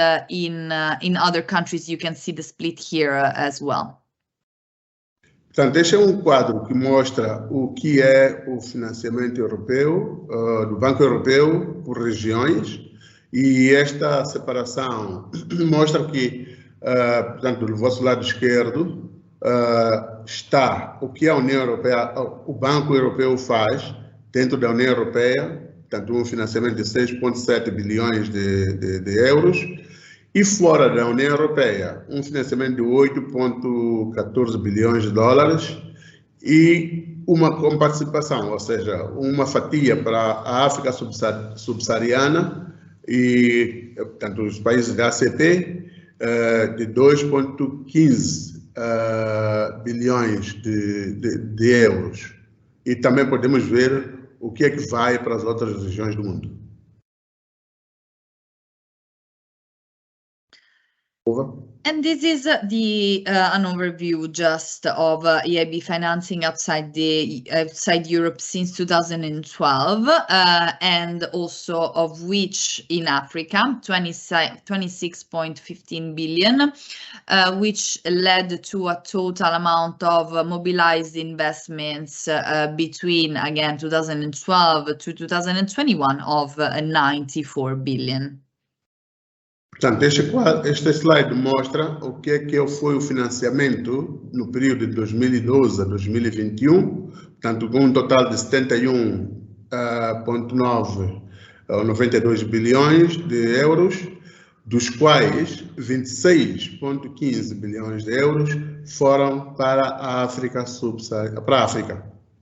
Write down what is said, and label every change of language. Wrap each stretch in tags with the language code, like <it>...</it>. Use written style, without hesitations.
<en>In other countries, you can see the split here as well.</en> <pt>Portanto, este é um quadro que mostra o que é o financiamento europeu, do Banco Europeu, por regiões, e esta separação mostra que, portanto, do vosso lado esquerdo, está o que a União Europeia, o Banco Europeu faz dentro da União Europeia, portanto, um financiamento de 6,7 bilhões de euros, e fora da União Europeia, um financiamento de 8,14 bilhões de dólares e uma participação, ou seja, uma fatia para a África subsaariana e, portanto, os países da ACP de 2,15 bilhões de euros. E também podemos ver o que é que vai para as outras regiões do mundo.</pt> <en>Over. And this is an overview just of EIB financing outside Europe since 2012, and also of which in Africa 26.15 billion, which led to a total amount of mobilized investments between again 2012 to 2021 of 94 billion.</en> <pt>Portanto, este slide mostra o que foi o financiamento no período de 2012 a 2021, portanto, com um total de 71,92 bilhões de euros, dos quais 26,15 bilhões de euros foram para a África subsaariana.</pt>